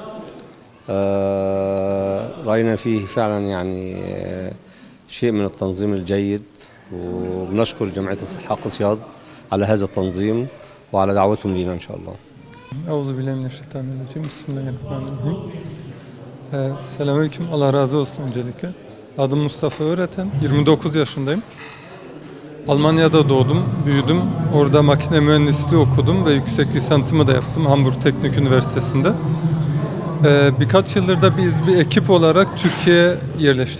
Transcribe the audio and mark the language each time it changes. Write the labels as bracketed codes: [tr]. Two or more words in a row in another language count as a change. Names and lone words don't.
[ar] رأينا فيه فعلا يعني شيء من التنظيم الجيد، وبنشكر جمعية حق سياد على هذا التنظيم وعلى دعوتهم لنا إن شاء الله. أعوذ بالله من الشيطان الرجيم. بسم الله الرحمن الرحيم. [tr] Selamünaleyküm. Allah razı olsun öncelikle. Adım Mustafa Öğreten. 29 yaşındayım. Almanya'da doğdum, büyüdüm. Orada makine mühendisliği okudum ve yüksek lisansımı da yaptım Hamburg Teknik Üniversitesi'nde. Birkaç yıldır da biz bir ekip olarak Türkiye'ye yerleştik.